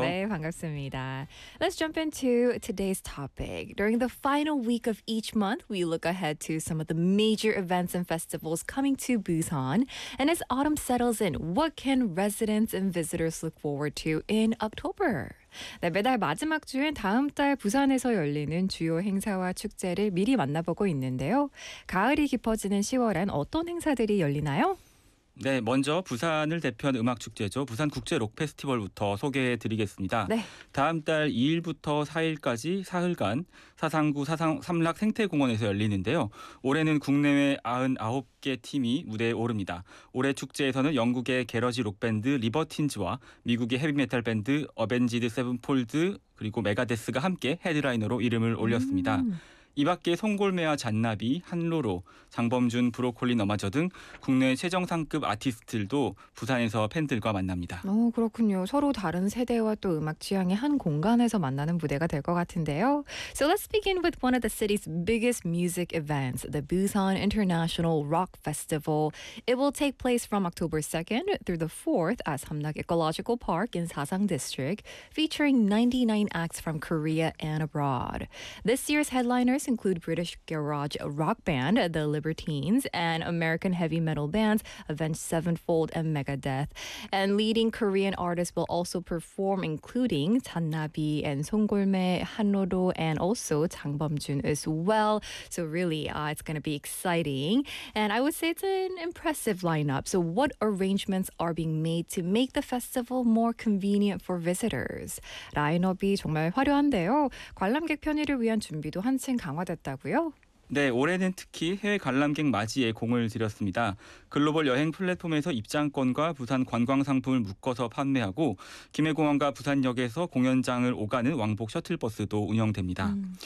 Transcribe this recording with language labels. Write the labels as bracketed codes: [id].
[ko] 네, 반갑습니다. [en] Let's jump into today's topic. During the final week of each month, we look ahead to some of the major events and festivals coming to Busan. And as autumn settles in, what can residents and visitors look forward to in October? [ko] 네, 매달 마지막 주엔 다음 달 부산에서 열리는 주요 행사와 축제를 미리 만나보고 있는데요. 가을이 깊어지는 10월엔 어떤 행사들이 열리나요? 네, 먼저 부산을 대표하는 음악 축제죠. 부산 국제 록 페스티벌부터 소개해 드리겠습니다. 네. 다음 달 2일부터 4일까지 사흘간 사상구 삼락 생태공원에서 열리는데요. 올해는 국내외 99개 팀이 무대에 오릅니다. 올해 축제에서는 영국의 게러지 록밴드 리버틴즈와 미국의 헤비메탈 밴드 어벤지드 세븐폴드 그리고 메가데스가 함께 헤드라이너로 이름을 올렸습니다. 이 밖에 송골매와 잔나비, 한로로, 장범준, 브로콜리, 너마저 등 국내 최정상급 아티스트들도 부산에서 팬들과 만납니다. 오, 그렇군요. 서로 다른 세대와 또 음악 취향의 한 공간에서 만나는 무대가 될 것 같은데요. [en] So let's begin with one of the city's biggest music events, the Busan International Rock Festival. It will take place from October 2nd through the 4th at Samnak Ecological Park in Sasang District, featuring 99 acts from Korea and abroad. This year's headliner include British garage rock band The Libertines and American heavy metal bands Avenged Sevenfold and Megadeth. And leading Korean artists will also perform, including 잔나비 and 송골매, 한로도 and also 장범준 as well. So really, it's going to be exciting. And I would say it's an impressive lineup. So what arrangements are being made to make the festival more convenient for visitors? [ko] 라인업이 정말 화려한데요. 관람객 편의를 위한 준비도 한층 강화됐다고요? 네, 올해는 특히 해외 관람객 맞이에 공을 들였습니다. 글로벌 여행 플랫폼에서 입장권과 부산 관광 상품을 묶어서 판매하고 김해공항과 부산역에서 공연장을 오가는 왕복 셔틀버스도 운영됩니다.